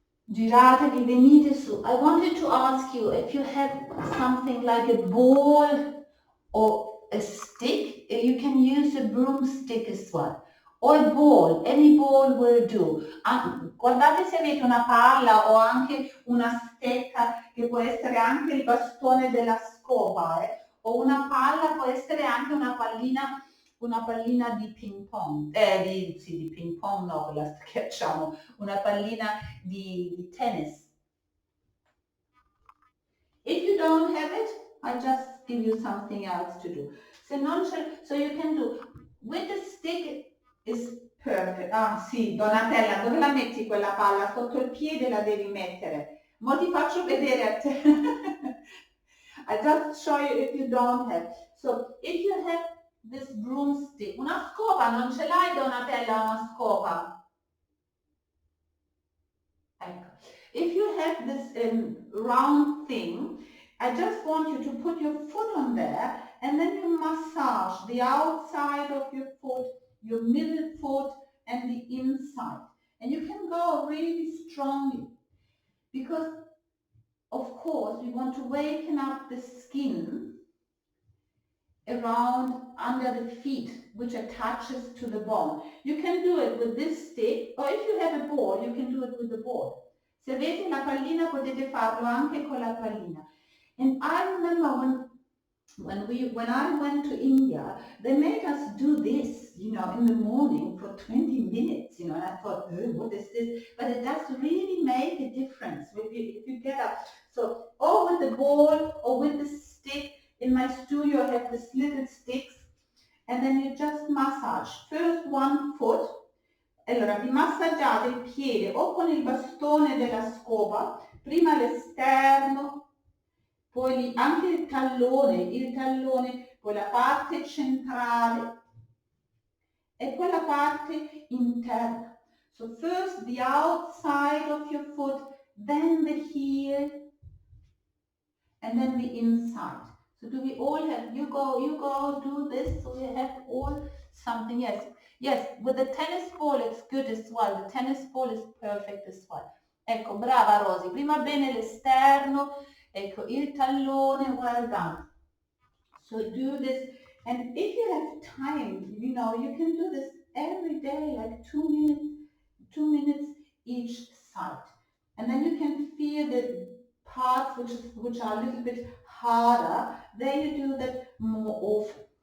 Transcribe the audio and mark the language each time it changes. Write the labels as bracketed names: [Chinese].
[Italian] Giratevi, venite su. [English] I wanted to ask you if you have something like a ball or a stick, you can use a broomstick as well. Or a ball, any ball will do. [Italian] Guardate se avete una palla o anche una stecca, che può essere anche il bastone della scopa, o una palla, può essere anche una pallina di ping pong, di ping pong no, la schiacciamo, una pallina di tennis. [English] If you don't have it, I'll just give you something else to do. So you can do, with the stick is perfect. [Italian] Ah sì, Donatella, dove la metti quella palla? Sotto il piede la devi mettere. Mo ti faccio vedere a te. [English] I just show you if you don't have. So if you have this broomstick, [Italian] una scopa, non ce l'hai Donatella una scopa? [English] Ecco. If you have this round thing, I just want you to put your foot on there and then you massage the outside of your foot, your middle foot and the inside. And you can go really strongly because of course we want to waken up the skin around under the feet which attaches to the bone. You can do it with this stick or if you have a ball you can do it with the ball. [Italian] Se avete la pallina potete farlo anche con la pallina. [English] And I remember when I went to India, they made us do this, you know, in the morning for 20 minutes, you know, and I thought, oh, what is this? But it does really make a difference if you get up. So, or with the ball or with the stick. In my studio I have these little sticks and then you just massage. First one foot. [Italian] Allora, vi massaggiate il piede o con il bastone della scopa, prima l'esterno, poi anche il tallone, poi la parte centrale e poi la parte interna. [English] So first the outside of your foot, then the heel, and then the inside. So do we all have, you go do this, so we have all something, yes, with the tennis ball it's good as well, the tennis ball is perfect as well. [Italian] Ecco, brava Rosy, prima bene l'esterno, ecco, il tallone, [English] well done. So do this, and if you have time, you know, you can do this every day, like 2 minutes each side. And then you can feel the parts which are a little bit harder, then you do that more often.